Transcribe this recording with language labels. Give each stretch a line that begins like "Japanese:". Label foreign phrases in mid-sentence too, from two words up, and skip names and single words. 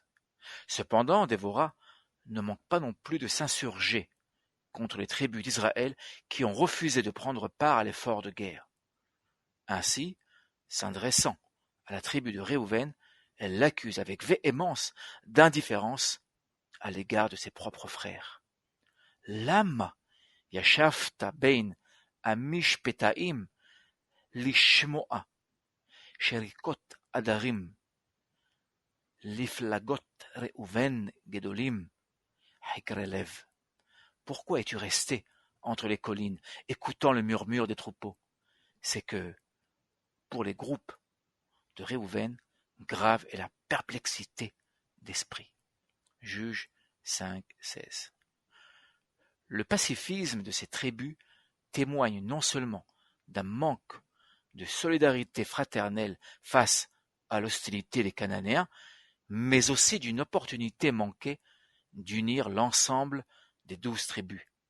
French: Cependant, Déborah ne manque pas non plus de s'insurger contre les tribus d'Israël qui ont refusé de prendre part à l'effort de guerre. Ainsi, s'adressant à la tribu de Réhouven, elle l'accuse avec véhémence d'indifférence à l'égard de ses propres frères.
Hebrew: למה ישבת בין המשפתים לשמע שרקות עדרים לפלגות ראובן גדולים חקרי לב.
French: Pourquoi es-tu resté entre les collines, écoutant le murmure des troupeaux? C'est que, pour les groupes de Réhouven, grave est la perplexité d'esprit. Juge 5:16. Le pacifisme de ces tribus témoigne non seulement d'un manque de solidarité fraternelle face à l'hostilité des Cananéens, mais aussi d'une opportunité manquée d'unir l'ensemble des 12 tribus.